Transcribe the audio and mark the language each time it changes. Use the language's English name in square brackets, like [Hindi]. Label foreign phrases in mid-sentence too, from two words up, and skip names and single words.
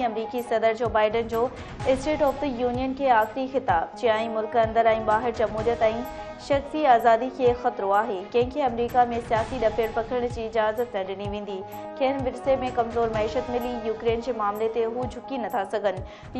[Sindhi] अमरीकी सदर जो बाइडन जो स्टेट ऑफ द यूनियन खे आख़िरी ख़िताब। चयाईं, मुल्क अंदरि ऐं ॿाहिरि जमहूरियत ऐं शख़्सी आज़ादी खे ख़तरो आहे। कंहिंखे अमरीका में सियासी ॾफेड़ पकड़ण जी इजाज़त न ॾिनी वेंदी। खेनि विरसे में कमज़ोर मईशत मिली। यूक्रेन जे मामले ते हू झुकी नथा सघनि।